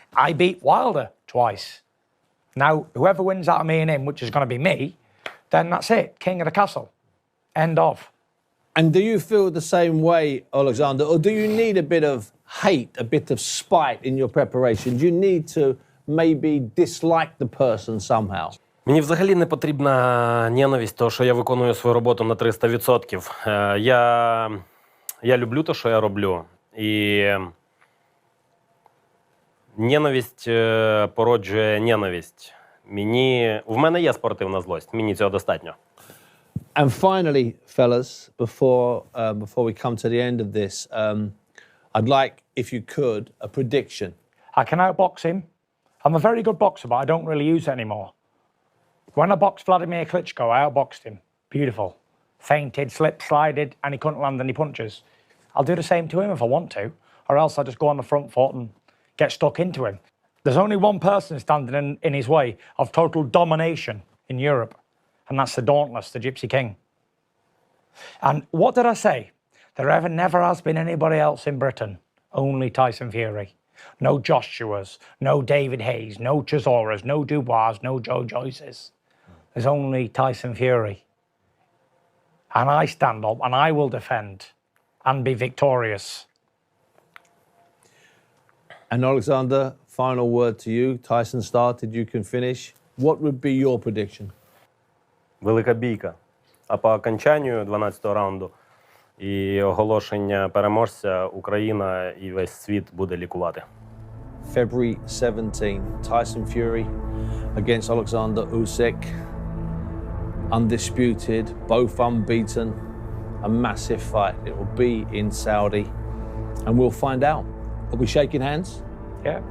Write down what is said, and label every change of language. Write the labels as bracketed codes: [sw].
[en] I beat Wilder twice. Now, whoever wins out of me and him, which is going to be me, then that's it. King of the castle. End of. And do you feel the same way, Oleksandr, or do you need a bit of hate, a bit of spite in your preparation? Do you need to maybe dislike the person somehow? [uk] Мені взагалі не потрібна ненависть, тому що я виконую свою роботу на 300%. Я люблю те, що я роблю. І ненависть породжує ненависть. В мене є спортивна злость, мені цього достатньо. [en] And finally, fellas, before we come to the end of this, I'd like, if you could, a prediction. I can outbox him. I'm a very good boxer, but I don't really use it anymore. When I boxed Vladimir Klitschko, I outboxed him. Beautiful. Feinted, slip, slided, and he couldn't land any punches. I'll do the same to him if I want to, or else I'll just go on the front foot and get stuck into him. There's only one person standing in his way of total domination in Europe, and that's the Dauntless, the Gypsy King. And what did I say? There never has been anybody else in Britain, only Tyson Fury. No Joshuas, no David Hayes, no Chisoras, no Dubois, no Joe Joyces. There's only Tyson Fury. And I stand up and I will defend and be victorious. And Oleksandr, final word to you. Tyson started, you can finish. What would be your prediction? [uk] Велика бійка. А по окончанню 12-го раунду і оголошення переможця Україна і весь світ буде лікувати. [en] February 17, Tyson Fury against Oleksandr Usyk. Undisputed, both unbeaten, a massive fight. It will be in Saudi, and we'll find out. Are we shaking hands? Yeah.